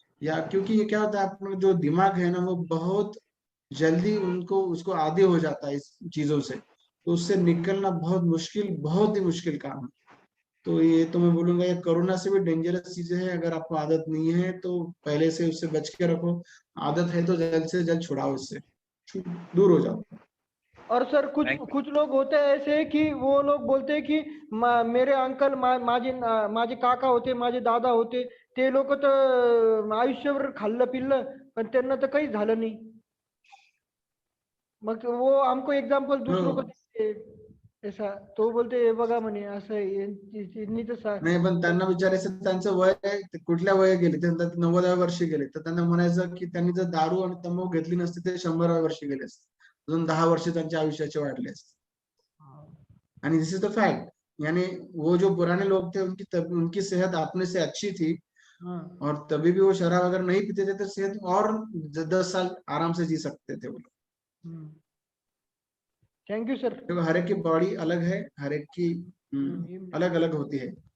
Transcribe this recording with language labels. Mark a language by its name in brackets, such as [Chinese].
[Hindi] या क्योंकि ये क्या होता है, अपना जो दिमाग है ना वो बहुत जल्दी उनको उसको आदी हो जाता है इस चीजों से, तो उससे निकलना बहुत मुश्किल, बहुत ही मुश्किल काम है। तो ये तो मैं बोलूंगा ये कोरोना से भी डेंजरस चीजें हैं। अगर आपको आदत नहीं है तो पहले से उससे बच के रखो, आदत है तो जल्द से जल्द छुड़ाओ, इससे दूर हो जाओ। और सर कुछ [English] Thank you. [Hindi] कुछ लोग होते हैं ऐसे कि वो लोग बोलते हैं कि मेरे अंकल [Marathi] माझे काका होते, माझे दादा होते, ते लोक तर आयुष्यभर खाल्लं पिल्लं पण त्यांना तर काही झालं नाही। [Hindi] मग वो हमको एग्जाम्पल दूसरों को देते ऐसा, तो बोलते [Marathi] हे बघा म्हणे असं आहे, यांनी तर नाही पण त्यांना विचारायचं त्यांचं वय ते कुठल्या वय गेले, ते 90व्या वर्षी गेले, तर त्यांना म्हणायचं की त्यांनी जर दारू आणि तंबाखू घेतली नसती ते 100व्या वर्षी गेले असते, अजून 10 वर्ष त्यांच्या आयुष्याचे वाढले असते। [Hindi] आणि [English] this is the fact, [Hindi] यानी वो जो पुराने लोग थे उनकी सेहत अपने से अच्छी थी, और तभी भी वो शराब अगर नहीं पीते थे तो सेहत और 10 साल आराम से जी सकते थे वो लोग। [English] Thank you sir. [Hindi] क्योंकि हर एक की बॉडी अलग है, हर एक की अलग अलग होती है।